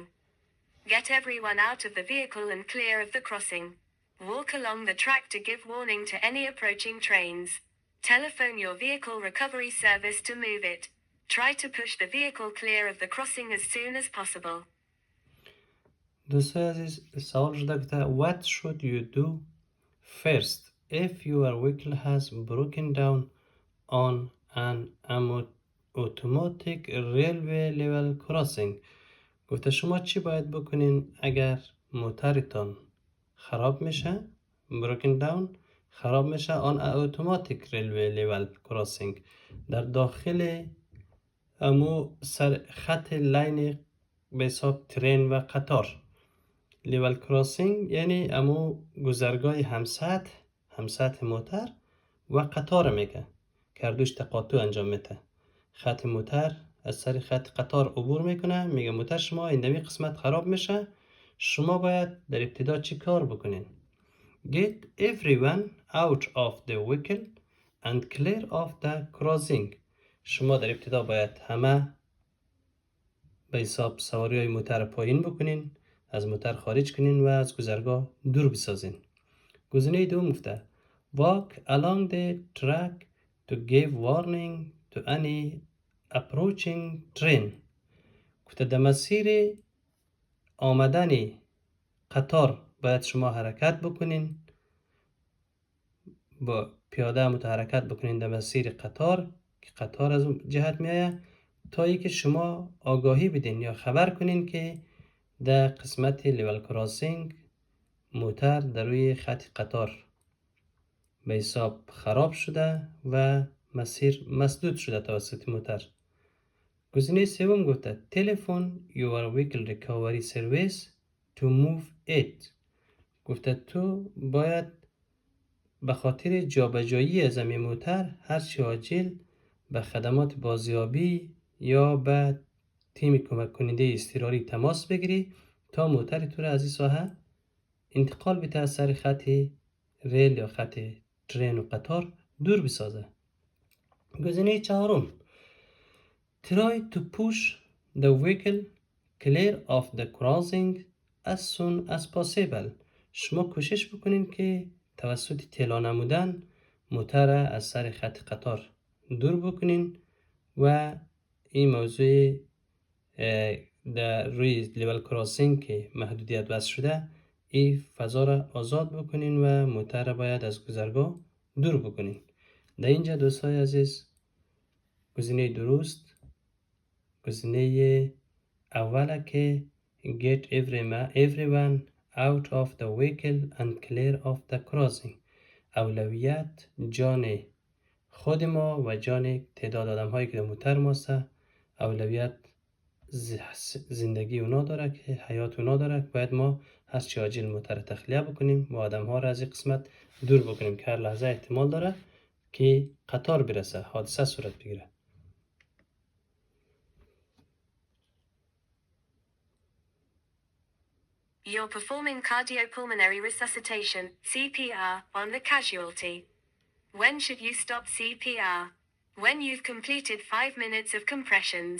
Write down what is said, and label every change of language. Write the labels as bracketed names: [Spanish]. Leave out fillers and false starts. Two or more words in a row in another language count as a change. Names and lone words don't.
[English] Get everyone out of the vehicle and clear of the crossing. Walk along the track to give warning to any approaching trains. Telephone your vehicle recovery service to move it. Try to push the vehicle clear of the crossing as soon as possible. [Persian] دوستای عزیز، سوال شده که [English] what should you do first if your vehicle has broken down on an automatic railway level crossing. [Persian] گفته شما چی باید بکنین اگر موترتان خراب میشه، [English] broken down [Persian] خراب میشه [English] on automatic railway level crossing، [Persian] در داخل امو سر خط لین به حساب ترین و قطار. [English] level crossing [Persian] یعنی امو گذرگاه همسطح موتر و قطار میگه که هردوش تقاطع انجام میده. خط موتر از سر خط قطار عبور میکنه، میگه موتر شما ایندمی قسمت خراب میشه، شما باید در ابتدا چی کار بکنین؟ [English] Get everyone out of the vehicle and clear of the crossing. [Persian] شما در ابتدا باید همه به حساب سواری های موتر پایین بکنین، از موتر خارج کنین و از گذرگاه دور بسازین. گزینه دوم گفته [English] walk along the track to give warning to any approaching train. [Persian] گفته در مسیر آمدن قطار باید شما حرکت بکنین، با پیاده متحرکت بکنین در مسیر قطار که قطار از اون جهت میایه، تا ای که شما آگاهی بدین یا خبر کنین که در قسمت [English] level crossing [Persian] موتر در روی خط قطار به حساب خراب شده و مسیر مسدود شده توسط موتر. گزینه سوم گفته تلفن [English] your vehicle recovery service to move it. [Persian] گفته تو باید به خاطر جابجایی از این موتر هرچی عاجل به خدمات بازیابی یا به تیم کمک کننده اضطراری تماس بگیری تا موتر تو را از این ساحه انتقال بده از سر خط ریل یا خط ترین و قطار دور بسازه. گزینه چهارم [English] try to push the vehicle clear of the crossing as soon as possible. [Persian] شما کوشش بکنین که توسط طلا نمودن موتر از سر خط قطار دور بکنین و این موضوع در روی [English] level crossing [Persian] که محدودیت وضع شده این فضا را آزاد بکنین و موتر را باید از گذرگاه دور بکنین. در اینجا دوستای عزیز گزینه درست گزینه اوله که [English] get everyone out of the vehicle and clear of the crossing. [Persian] اولویت جان خود ما و جان تعداد آدم هایی که در موتر ماسته، اولویت زندگی اونا داره که حیات اونا داره، باید ما هرچی عاجل موتر تخلیه بکنیم و آدم ها را از این قسمت دور بکنیم که هر لحظه احتمال داره که قطار برسه، حادثه صورت بگیره. [English] You're performing cardiopulmonary resuscitation, CPR, on the casualty. When should you stop CPR? When you've completed 5 minutes of compressions.